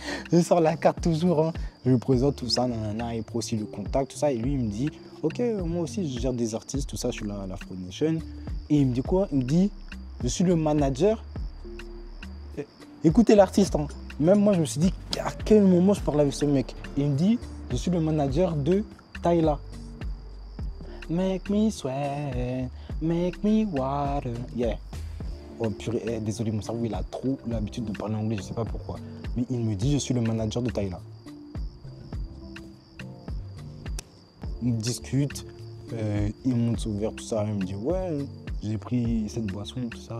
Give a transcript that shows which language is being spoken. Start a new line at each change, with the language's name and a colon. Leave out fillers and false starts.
French: Je sors la carte toujours. Hein. Je lui présente tout ça, il prend aussi le contact, tout ça. Et lui, il me dit, ok, moi aussi, je gère des artistes, tout ça, je suis là à la Frog Nation. Et il me dit quoi? Il me dit, je suis le manager. Écoutez l'artiste. Hein. Même moi, je me suis dit, à quel moment je parle avec ce mec? Et il me dit, je suis le manager de Tyla.
English: Make me sweat, make me water. Yeah.
French: Oh purée, désolé, mon cerveau il a trop l'habitude de parler anglais, je sais pas pourquoi. Mais il me dit, je suis le manager de Tyla. On discute, il monte son verre, tout ça. Il me dit, ouais, j'ai pris cette boisson, tout ça.